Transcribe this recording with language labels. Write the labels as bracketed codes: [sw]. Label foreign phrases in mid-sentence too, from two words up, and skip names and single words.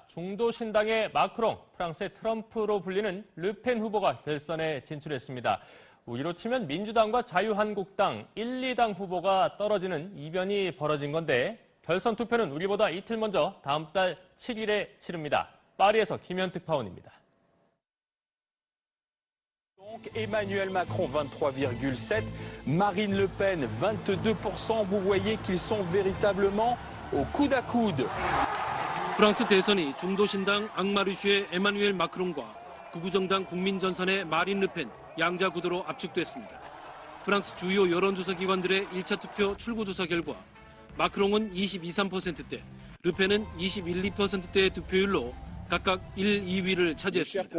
[ko] 중도 신당의 마크롱, 프랑스의 트럼프로 불리는 르펜 후보가 결선에 진출했습니다. 우리로 치면 민주당과 자유한국당 1, 2당 후보가 떨어지는 이변이 벌어진 건데 결선 투표는 우리보다 이틀 먼저 다음 달 7일에 치릅니다. 파리에서 김현특 파원입니다. [fr] Emmanuel Macron 23,7%, Marine Le Pen 22%. Vous voyez qu'ils sont véritablement au coude à coude. [ko] 프랑스 대선이 중도신당 앙마르슈의 에마누엘 마크롱과 극우정당 국민전선의 마린 르펜 양자 구도로 압축됐습니다. 프랑스 주요 여론조사 기관들의 1차 투표 출구조사 결과 마크롱은 22~23%대, 르펜은 21~2%대의 득표율로 각각 1, 2위를 차지했습니다.